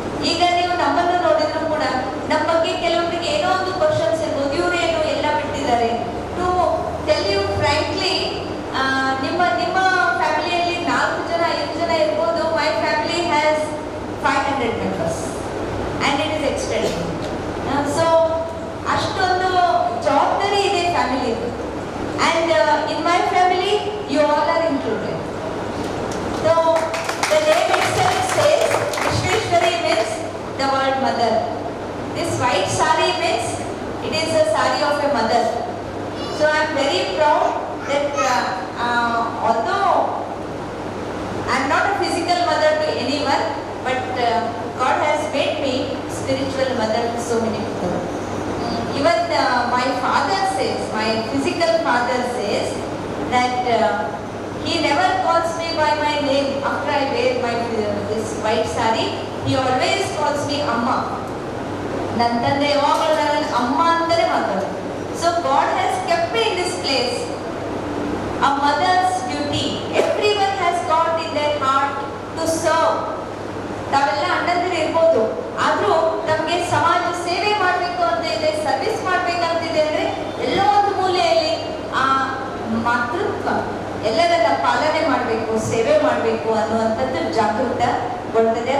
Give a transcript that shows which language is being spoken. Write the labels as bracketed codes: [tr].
[kn] ಈಗ ನೀವು ನಮ್ಮನ್ನು ನೋಡಿದ್ರು ಕೂಡ ನಮ್ಮ ಬಗ್ಗೆ ಕೆಲವೊಬ್ಬರಿಗೆ ಏನೋ ಒಂದು ಕ್ವಶನ್ಸ್ ಇರ್ಬೋದು, ಇವರೇನು ಎಲ್ಲ ಬಿಟ್ಟಿದ್ದಾರೆ. [en] to tell you frankly, [kn] ನಿಮ್ಮ ಫ್ಯಾಮಿಲಿಯಲ್ಲಿ 4 ಜನ 5 ಜನ ಇರ್ಬೋದು. [en] My family has 500 members and it is extended. [kn] So ಅಷ್ಟೊಂದು ಜವಾಬ್ದಾರಿ ಇದೆ ಫ್ಯಾಮಿಲಿದು. [en] And in my family, you all are included. So the name itself says Vishweshwari means the word mother. This white sari means it is a sari of a mother. So I am very proud that although I am not a physical mother to anyone, but God has made me spiritual mother to so many people. Even my father says, my physical father says that he never calls me by my name after I wear this white sari. He always calls me Amma. [kn] ನನ್ನ ತಂದೆ ಯಾವಾಗಲೂ ನನ್ನ ಅಮ್ಮ ಅಂತಲೇ ಮಾತಾಡೋದು. [en] So God has kept me in this place. A mother's duty. Everyone has got in their heart to serve. [kn] ತಾವೆಲ್ಲ ಅಣ್ಣಂದಿರು ಇರ್ಬೋದು, ಆದ್ರೂ ನಮ್ಗೆ ಸಮಾಜ ಸೇವೆ ಮಾಡಬೇಕು ಅಂತ ಇದೆ, ಸರ್ವಿಸ್ ಮಾಡ್ಬೇಕಂತಿದೆ ಅಂದ್ರೆ ಎಲ್ಲೋ ಒಂದು ಮೂಲೆಯಲ್ಲಿ ಆ ಮಾತೃತ್ವ ಎಲ್ಲರನ್ನ ಪಾಲನೆ ಮಾಡಬೇಕು, ಸೇವೆ ಮಾಡಬೇಕು ಅನ್ನುವಂಥದ್ದು ಜಾಗೃತಗೊಳ್ತದೆ.